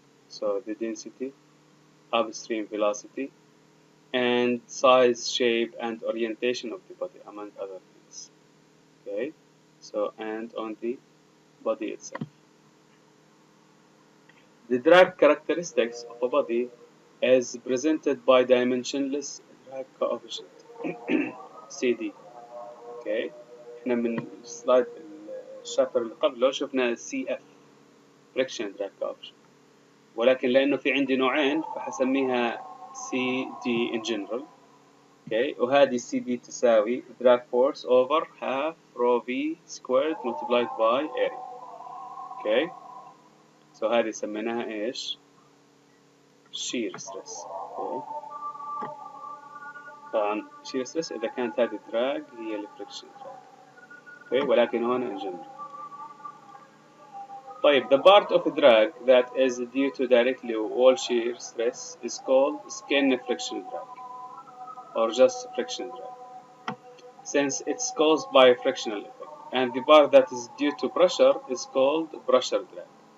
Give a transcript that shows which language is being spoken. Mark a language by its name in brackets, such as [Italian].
[English] So the density, upstream velocity, and size, shape, and orientation of the body, among other things. Okay, so and on the body itself. The drag characteristics of a body is presented by dimensionless drag coefficient CD. [Arabic] Okay, احنا من السلايد الشابتر اللي قبله شفنا CF friction drag coefficient، ولكن لأنه في عندي نوعين فحسميها CD [English] in general. Okay. [Arabic] وهذه [English] CD [Arabic] تساوي [English] drag force over half rho V squared multiplied by area. Okay. [Arabic] So هذه سميناها ايش؟ shear stress. [English] Okay. [Arabic] طبعا shear stress إذا كانت هذه drag هي الفريكشن drag. [English] Okay. [Arabic] ولكن هون [English] in general. طيب the part of drag that is due to directly wall shear stress is called skin friction drag or just friction drag, since it's caused by a frictional effect, and the part that is due to pressure is called pressure drag.